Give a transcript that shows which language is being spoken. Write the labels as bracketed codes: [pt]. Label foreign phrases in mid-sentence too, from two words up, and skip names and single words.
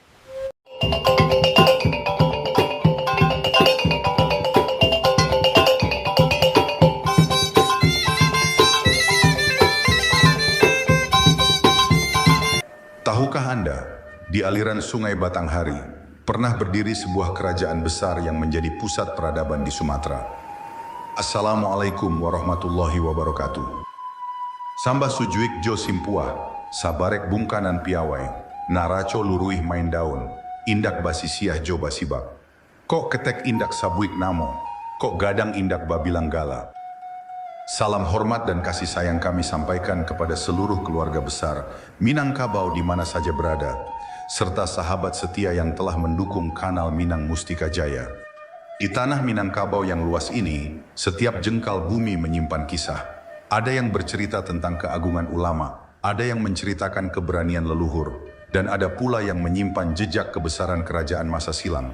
[id] Tahukah Anda, di aliran Sungai Batanghari, pernah berdiri sebuah kerajaan besar yang menjadi pusat peradaban di Sumatera. [ar] Assalamualaikum warahmatullahi wabarakatuh. [min] Sambah sujuik jo simpuah, sabarek bungkanan piawai, naraco luruih main daun, indak basisiah jo basibak. Kok ketek indak sabuik namo, kok gadang indak babilang gala. [id] Salam hormat dan kasih sayang kami sampaikan kepada seluruh keluarga besar Minangkabau di mana saja berada, serta sahabat setia yang telah mendukung kanal Minang Mustika Jaya. Di tanah Minangkabau yang luas ini, setiap jengkal bumi menyimpan kisah. Ada yang bercerita tentang keagungan ulama, ada yang menceritakan keberanian leluhur, dan ada pula yang menyimpan jejak kebesaran kerajaan masa silam.